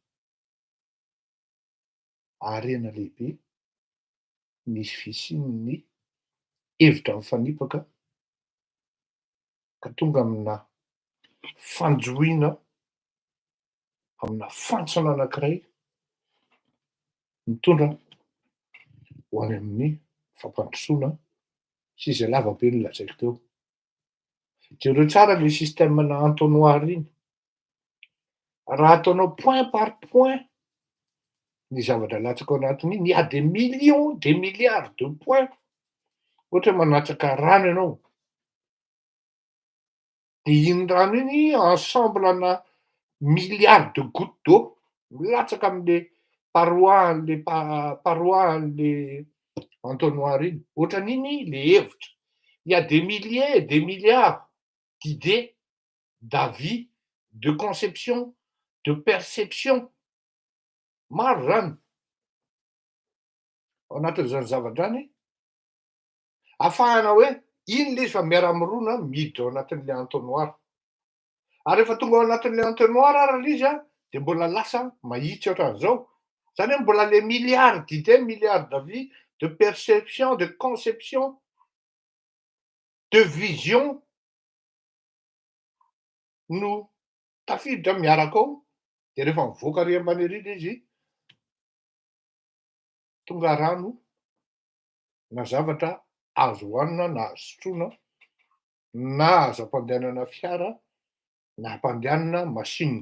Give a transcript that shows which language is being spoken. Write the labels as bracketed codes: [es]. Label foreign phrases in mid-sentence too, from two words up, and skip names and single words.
[mg] harena lehibe misy fisian'ny hevitra mifanipaka ka tonga amina fanjohiana, amina fantsona anankiray mitondra ho any amin'ny fampandrosoana sy izay lavabe nolazaiko teo. Jereo tsara le système-na entonnoir iny. Raha ataonao [fr] point par point [mg] ny zavatra latsaka ao anatin'iny, [fr] il y a des millions, des milliards de points. [mg] Ohatra hoe manatsaka rano ianao, de iny rano iny ensemble-na [fr] milliards de gouttes d'eau [mg] milatsaka am'le paroi an'le entonnoir iny. Ohatran'iny le hevitra. [fr] Il y a des milliers et des milliards d'idées, d'avis, de conception, de perception. [mg] Maro zany. Ao anatin'zany zavatra zany, ahafahana hoe iny le izy fa miara-miroana miditra ao anatin'le entonnoir. Ary rehefa tonga ao anatin'le entonnoir ara le izy de mbola lasa mahitsy ohatran'izao. Zany hoe mbola le [fr] milliards d'idées, milliards d'avis, de perception, de conception, de vision [mg] no tafiditra miaraka ao. De rehefa mivoaka ary ambany ery le izy, tonga rano na zavatra azo hoanina na azo sotroina, na azo ampandehanana fiara na ampandehanana machine.